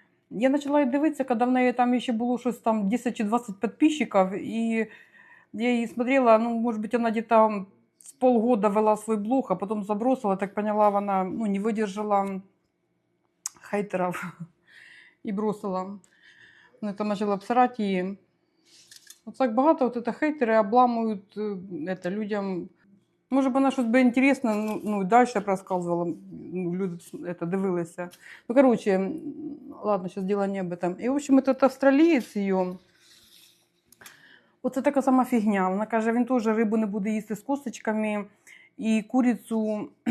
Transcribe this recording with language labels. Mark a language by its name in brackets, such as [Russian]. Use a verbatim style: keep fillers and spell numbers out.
[Ukrainian] Я почала її дивитися, коли в неї там ще було щось там десять чи двадцять підписчиків, і я її [Russian] смотрела, ну, может быть, она где-то с полгода вела свой блог, а потом забросила, так поняла, она, ну, не выдержала хейтеров и бросила. Она там начала обсирать и... Вот так багато вот это хейтеры обламывают э, это людям. Может, бы она что-то бы интересно, ну, ну, и дальше проскальзывала, ну, люди б это дивилися. Ну, короче, м, ладно, сейчас дело не об этом. И, в общем, этот австралиец ее, [Ukrainian] оце така сама фігня. Вона каже, він теж рибу не буде їсти з косточками і курицю.